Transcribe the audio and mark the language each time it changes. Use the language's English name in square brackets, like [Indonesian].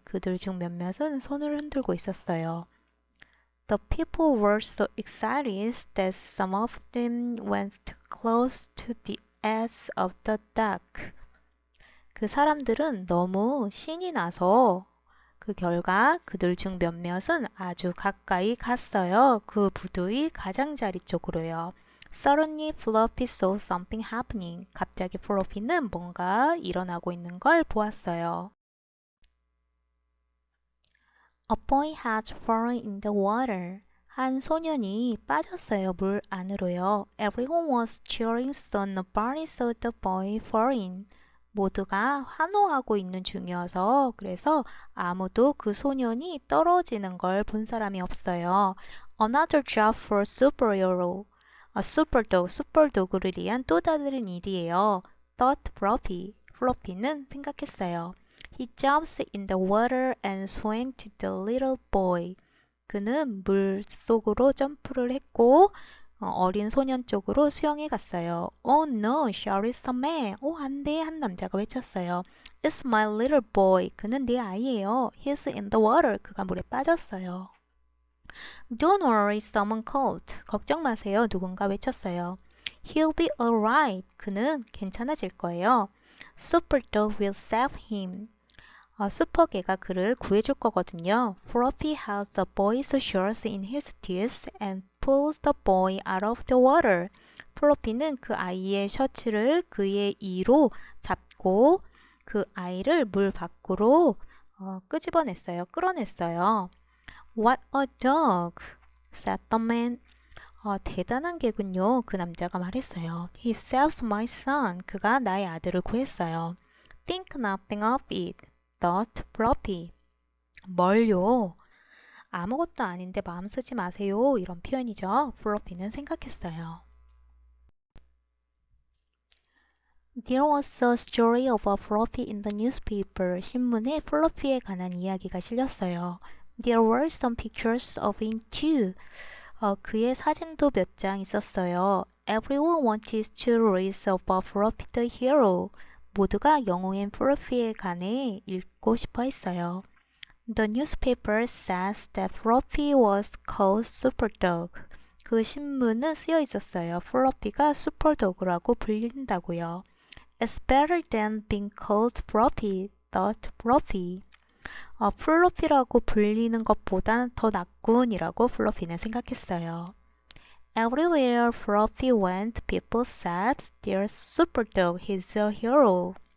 [Korean] 그들 중 몇몇은 손을 흔들고 있었어요. [English] The people were so excited that some of them went close to the edge of the dock. [Korean] 그 사람들은 너무 신이 나서 그 결과 그들 중 몇몇은 아주 가까이 갔어요. 그 부두의 가장자리 쪽으로요. [English] Suddenly Floppy saw something happening. [Korean] 갑자기 플로피는 뭔가 일어나고 있는 걸 보았어요. [English] A boy had fallen in the water. [Korean] 한 소년이 빠졌어요. 물 안으로요. [English] Everyone was cheering so nobody saw the boy falling. [Korean] 모두가 환호하고 있는 중이어서 그래서 아무도 그 소년이 떨어지는 걸 본 사람이 없어요. [English] Another job for superhero. [Korean] 슈퍼도그, 슈퍼도그를 위한 또 다른 일이에요. [English] thought Floppy. [Korean] 플로피는 생각했어요. [English] He jumps in the water and swam to the little boy. [Korean] 그는 물 속으로 점프를 했고 어린 소년 쪽으로 수영해 갔어요. [English] Oh no, shouted some man. [Korean] 안 돼, 한 남자가 외쳤어요. [English] It's my little boy. [Korean] 그는 내 아이예요. [English] He's in the water. [Korean] 그가 물에 빠졌어요. [English] Don't worry, someone called. [Korean] 걱정 마세요. 누군가 외쳤어요. [English] He'll be alright. [Korean] 그는 괜찮아질 거예요. [English] Super Dog will save him. [Korean] 슈퍼개가 그를 구해줄 거거든요. [English] Floppy has the boy's shorts in his teeth and pulls the boy out of the water. [Korean] 플로피는 그 아이의 셔츠를 그의 이로 잡고 그 아이를 물 밖으로 끄집어냈어요. 끌어냈어요. [English] What a dog, said the man. [Korean] 대단한 개군요. 그 남자가 말했어요. [English] He saves my son. [Korean] 그가 나의 아들을 구했어요. [English] Think nothing of it, thought Floppy. [Korean] 뭘요? 아무것도 아닌데 마음 쓰지 마세요. 이런 표현이죠. 플로피는 생각했어요. [English] There was a story of a Floppy in the newspaper. [Korean] 신문에 플로피에 관한 이야기가 실렸어요. [English] There were some pictures of him too. [Korean] 그의 사진도 몇 장 있었어요. [English] Everyone wanted to read about Floppy the hero. [Korean] 모두가 영웅인 플로피에 관해 읽고 싶어 했어요. [English] The newspaper says that Floppy was called Superdog. [Korean] 그 신문은 쓰여 있었어요. 플로피가 슈퍼도그라고 불린다고요. [English] It's better than being called Floppy, thought Floppy. [Korean] 플로피라고 불리는 것보단 더 낫군이라고 플로피는 생각했어요. [English] Everywhere Floppy went, people said, "There's Superdog, he's a hero."